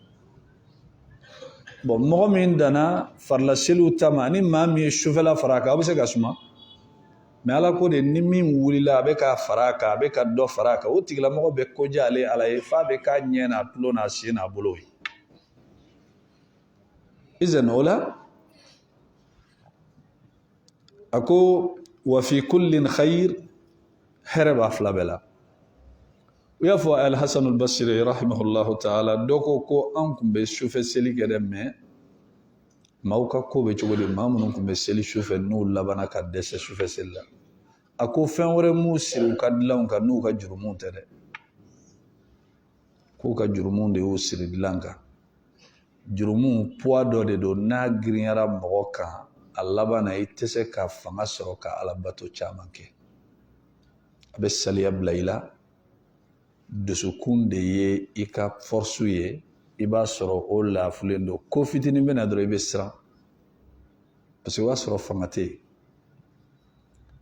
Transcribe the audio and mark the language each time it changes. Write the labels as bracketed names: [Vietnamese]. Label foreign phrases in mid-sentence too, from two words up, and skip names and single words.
[Bambara] bon mɔgɔ min danna farila seliw ta ma ni maa min ye sufɛla fara a kan a bɛ se ka suma mais Ala ko de ni min wulila a bɛ ka fara a kan a bɛ ka dɔ fara a kan o tigilamɔgɔ bɛ koja ale Ala ye f'a bɛ k'a ɲɛ n'a tulo n'a sen n'a bolo ye izan o la a ko [Arabic] وفي كل خير [Bambara] hɛrɛ b'a fila bɛɛ la u y'a fɔ Al-Hasan al-Basri [Arabic] رحمه الله تعالى [Bambara] dɔ ko an tun bɛ sufɛ seli kɛ dɛ mais maaw ka ko bɛ cogo di maa minnu tun bɛ seli sufɛ n'u labanna ka dɛsɛ sufɛ seli la a ko fɛn wɛrɛ m'u siri u ka dilanw kan n'u ka jurumunw tɛ dɛ k'u ka jurumunw de y'u siri dilan kan jurumunw poids dɔ de don n'a girinyara mɔgɔ kan a laban na i tɛ se ka fanga sɔrɔ ka alabato caman kɛ a bɛ saliya bila i la dusukun de ye i ka force ye i b'a sɔrɔ o lafulen don ko fitinin bɛ na dɔrɔn i bɛ siran [French] parce que [Bambara] o b'a sɔrɔ fanga tɛ yen